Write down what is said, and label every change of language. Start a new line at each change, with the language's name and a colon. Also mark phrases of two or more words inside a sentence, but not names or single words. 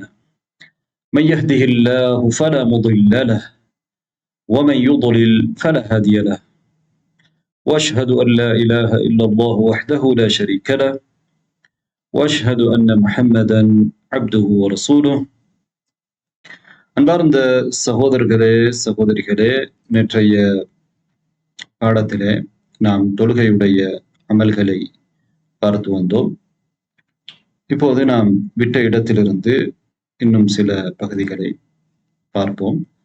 Arabic: من يهده الله فلا مضل له ومن يضلل فلا هادي له، وأشهد أن لا إله إلا الله وحده لا شريك له، وأشهد أن محمدا عبده ورسوله.
Tamil: அன்பார்ந்த சகோதரர்களே சகோதரிகளே, நேற்றைய பாடத்திலே நாம் தொழுகையுடைய அமல்களை பார்த்து வந்தோம். இப்போது நாம் விட்ட இடத்திலிருந்து இன்னும் சில பகுதிகளை பார்ப்போம்.